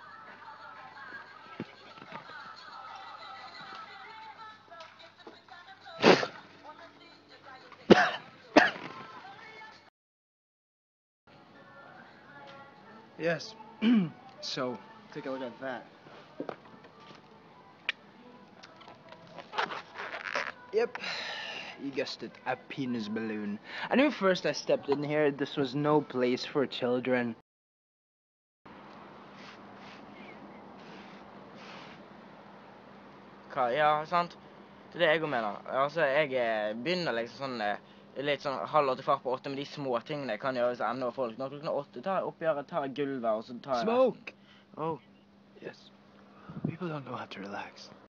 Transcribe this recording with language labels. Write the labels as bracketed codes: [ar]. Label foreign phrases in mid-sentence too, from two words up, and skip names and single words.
[en] Yes. So, take a look at that. Yep. You guessed it, a penis balloon. I knew first I stepped in here, this was no place for children. [no] Ja, sant? Det er det jeg mener. Altså, jeg begynner liksom sånn, litt sånn halv 8, kvart på 8, med de små tingene jeg kan gjøre så enda folk. Når klokken 8, tar jeg oppgjøret, tar jeg gulvet, og så tar jeg... [en] Smoke! Oh. Yes. People don't know how to relax.